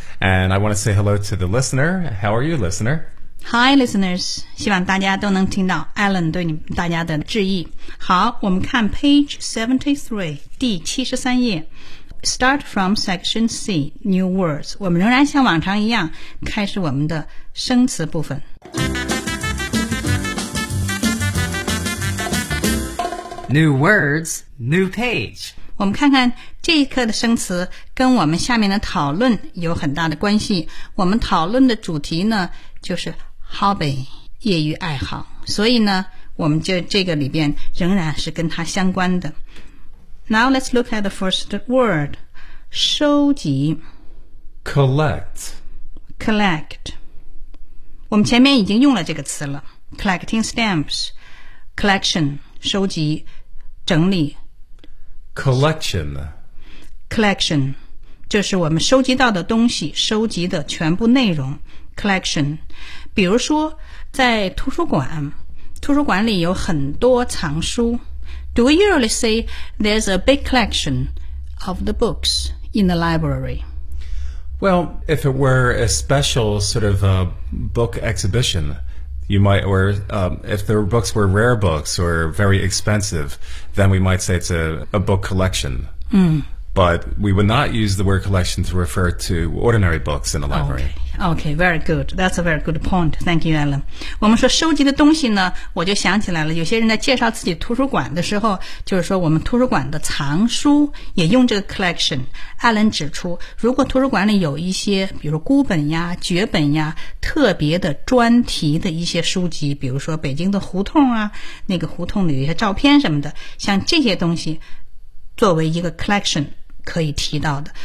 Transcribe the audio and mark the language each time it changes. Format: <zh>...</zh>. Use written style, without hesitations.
<en>And I want to say hello to the listener. How are you, listener? Hi, listeners.</en> <zh>希望大家都能听到 Alan 对你们大家的致意。好，我们看 page 73, 第73页。</zh> <en>Start from section C, new words.</en> <zh>我们仍然像往常一样开始我们的生词部分。</zh> <en>New words, new page.</en> <zh>我们看看这一课的生词跟我们下面的讨论有很大的关系。我们讨论的主题呢就是 hobby, 业余爱好。所以呢我们就这个里边仍然是跟它相关的。</zh> <en>Now let's look at the first word, 收集 Collect.</en> <zh>Collect. 我们前面已经用了这个词了</zh> <en>Collecting stamps,</en> <zh>collection, 收集整理</zh> <en>Collection.</en> <zh>Collection, 就是我们收集到的东西收集的全部内容 Collection. 比如说在图书馆图书馆里有很多藏书</zh> <en>Do we usually say there's a big collection of the books in the library? Well, if it were a special sort of a book exhibition, you might, or if the books were rare books or very expensive, then we might say it's a book collection. Mm. But we would not use the word collection to refer to ordinary books in the library. Okay, very good. That's a very good point. Thank you, Alan.</en> <zh>我们说收集的东西呢，我就想起来了。有些人在介绍自己图书馆的时候，就是说我们图书馆的藏书也用这个 collection。 Alan 指出，如果图书馆里有一些，比如孤本呀、绝本呀、特别的专题的一些书籍，比如说北京的胡同啊，那个胡同里有一些照片什么的，像这些东西作为一个 collection 可以提到的。</zh>